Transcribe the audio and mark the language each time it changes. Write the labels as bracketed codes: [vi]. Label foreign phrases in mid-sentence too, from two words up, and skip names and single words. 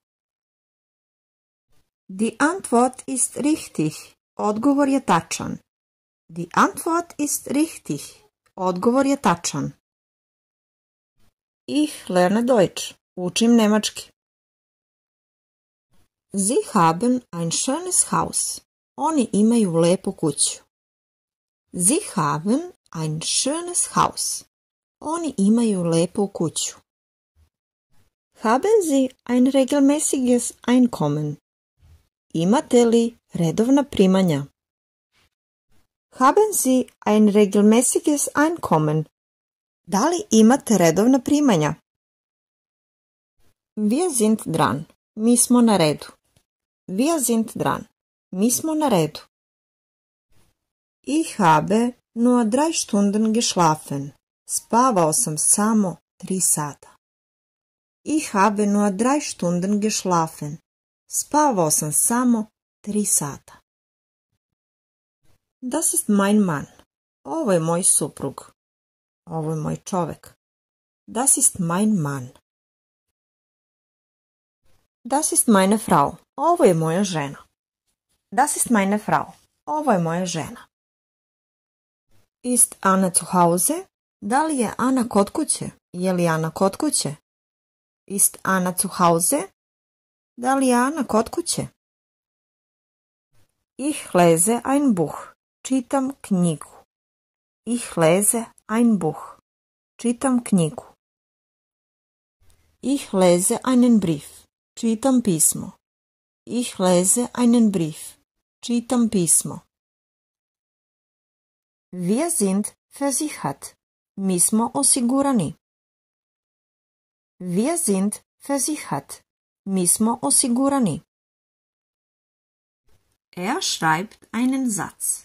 [de] Die Antwort ist richtig. [sr] Odgovor je tačan. [de] Die Antwort ist richtig. [sr] Odgovor je tačan. [de] Ich lerne Deutsch. [sr] Učim nemački. [de] Sie haben ein schönes Haus. [sr] Oni imaju lepu kuću. [de] Sie haben ein schönes Haus. [sr] Oni imaju lepu kuću. [de] Haben Sie ein regelmäßiges Einkommen? [sr] Imate li redovna primanja? [de] Haben Sie ein regelmäßiges Einkommen? [sr] Da li imate redovna primanja? [de] Wir sind dran. [sr] Mi smo na redu. [de] Wir sind dran. [sr] Mi smo na redu. [de] Ich habe nur 3 Stunden geschlafen. [sr] Spavao sam samo 3 sata. [de] Ich habe nur 3 Stunden geschlafen. [sr] Spavao sam samo 3 sata. [de] Das ist mein Mann. [sr] Ovo je moj suprug. Ovo je moj čovek. [de] Das ist mein Mann. Das ist meine Frau. [sr] Ovo je moja žena. [de] Das ist meine Frau. [sr] Ovo je moja žena. [de] Ist Anna zu Hause? [sr] Da li je Ana kod kuće? Je li Ana kod kuće? [de] Ist Anna zu Hause? [sr] Da li je Ana kod kuće? [de] Ich lese ein Buch. [sr] Čitam knjigu. [de] Ich lese ein Buch. [sr] Čitam knjigu. [de] Ich lese einen Brief. [sr] Čitam pismo. [de] Ich lese einen Brief. [sr] Čitam pismo. [de] Wir sind versichert. [sr] Mi smo osigurani. [de] Wir sind versichert. [sr] Mi smo osigurani. [de] Er schreibt einen Satz.